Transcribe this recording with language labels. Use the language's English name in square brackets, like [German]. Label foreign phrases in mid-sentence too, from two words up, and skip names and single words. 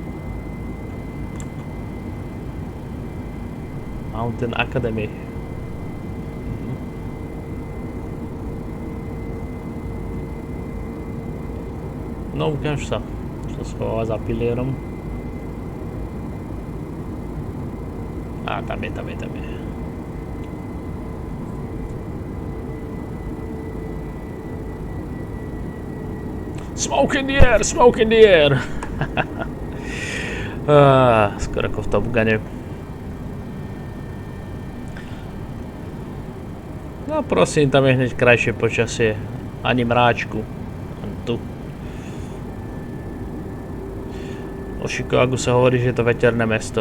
[English] Mountain Academy. [Slovak] No ukáž sa. Čo schováva za pilierom. Tam je. [English] Smoke in the air! [Slovak] Skoro ako v Top Gune. No prosím, tam je hneď krajšie počasie. Ani mráčku. Len tu. O Chicagu sa hovorí, že je to veterné mesto.